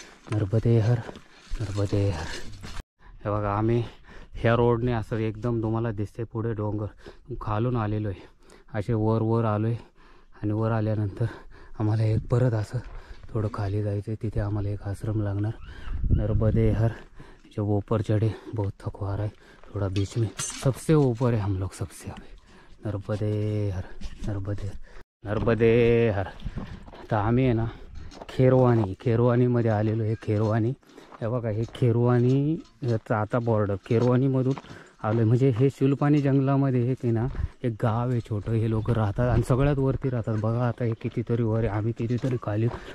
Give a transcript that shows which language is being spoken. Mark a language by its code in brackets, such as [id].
[mr] नर्मदे हर, नर्मदे हर. हे बघा आम्ही ह्या रोडने असं एकदम तुम्हाला दिसते पुढे डोंगर खालून आलेलो आहे. असे वर आलो आहे. आणि वर आल्यानंतर आम्हाला एक परत असं थोडं खाली जायचं आहे. तिथे आम्हाला एक आश्रम लागणार. नर्मदे हर. [hi] जब ऊपर चढ़े बहुत थक आ रहा है, थोड़ा बीच में सबसे ऊपर है हम लोग, सबसे अभी. [mr] नर्मदे हर, नर्मदे, नर्मदे हर. आता आम्ही आहे ना खेरवानीमध्ये आलेलो आहे. खेरवानी हे बघा हे खेरवानी याचा आता बॉर्डर खेरवानीमधून आलो आहे. म्हणजे हे शुलपाणी जंगलामध्ये एक आहे ना एक गाव आहे छोटं. हे लोक राहतात आणि सगळ्यात वरती राहतात. बघा आता हे कितीतरी वर आहे, आम्ही कितीतरी खाली.